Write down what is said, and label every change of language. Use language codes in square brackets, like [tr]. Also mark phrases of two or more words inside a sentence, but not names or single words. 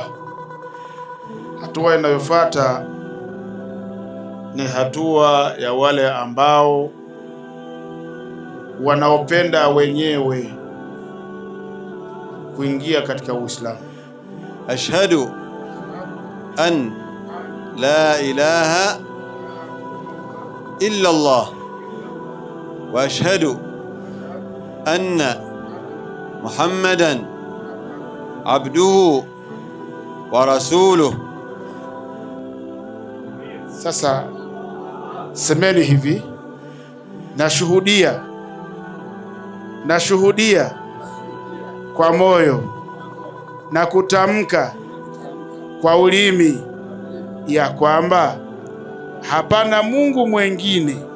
[sw] Hatua inayofuata ni hatua ya wale ambao wanaopenda wenyewe kuingia katika Uislamu. [ar] أشهد أن لا إله إلا الله وأشهد أن محمدا عبده ورسوله. [sw] Sasa semeni hivi, nashuhudia kwa moyo na kutamka kwa ulimi ya kwamba hapana Mungu mwengine